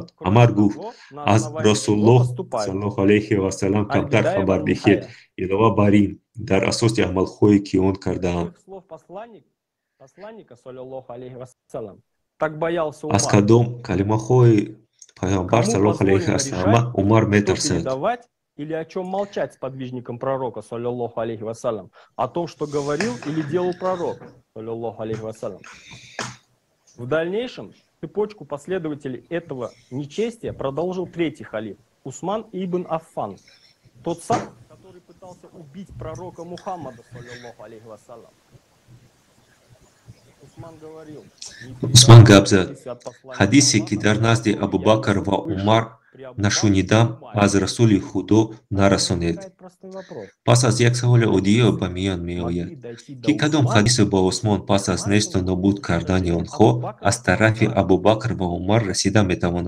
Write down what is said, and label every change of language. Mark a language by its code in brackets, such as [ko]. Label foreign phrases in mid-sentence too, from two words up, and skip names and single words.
[tg] Амар гуфт: аз Расулуллоҳ [ar] صلى الله عليه وسلم [tg] камтар хабар диҳед. Илова бар ин, дар асоси амалҳое ки он кардаанд. Аз кадом калимаҳои пайғамбар [ar] صلى الله عليه وسلم [tg] Умар метарсад? [ru] Или о чем молчать сподвижникам пророка, [ar] صلى الله عليه وسلم, [ru] о том, что говорил или делал пророк, [ar] صلى الله عليه وسلم. [ru] В дальнейшем цепочку последователей этого нечестия продолжил третий халиф, Усман ибн Аффан, тот самый, который пытался убить пророка Мухаммада, [ar] صلى الله عليه وسلم. [tg] Усман гап зад: ҳадисе ки дар назди Абу Бакр ва Умар нашунидам, аз Расули Худо нарасонед. Пас аз як саволи оддиё ба миён меояд, ки кадом ҳадисе ба Усмон пас аз несту нобуд кардани онҳо аз тарафи Абу Бакр ва Умар расида метавонад.